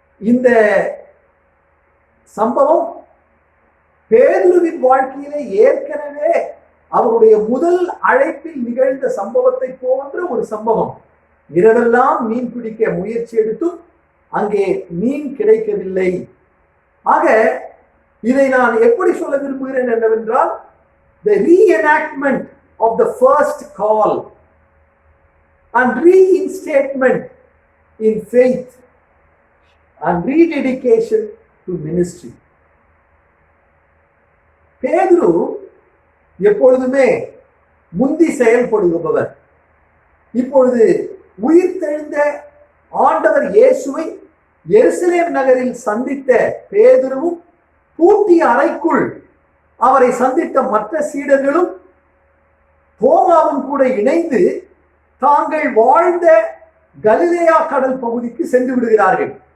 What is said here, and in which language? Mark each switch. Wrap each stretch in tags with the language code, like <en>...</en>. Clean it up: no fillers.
<ta>இந்த சம்பவம் பேதுருவின் வாழ்க்கையிலே ஏற்கனவே அவருடைய முதல் அழைப்பில் நிகழ்ந்த சம்பவத்தை போன்ற ஒரு சம்பவம். இரவெல்லாம் மீன் பிடிக்க முயற்சி எடுத்தும் அங்கே மீன் கிடைக்கவில்லை. ஆக இதை நான் எப்படி சொல்ல விரும்புகிறேன் என்னவென்றால்,</ta> <en>the reenactment of the first call and reinstatement in faith and rededication to ministry.</en> <ta>பேதுரு எப்பொழுதுமே முந்தி செயல்படுபவர். இப்பொழுது உயிர்த்தெழுந்த ஆண்டவர் இயேசுவை எருசலேம் நகரில் சந்தித்த பேதுருவும் பூட்டிய அறைக்குள் அவரை சந்தித்த மற்ற சீடர்களும் தோமாவும் கூட இணைந்து தாங்கள் வாழ்ந்த கலிலேயா கடல் பகுதிக்கு சென்று விடுகிறார்கள்.</ta>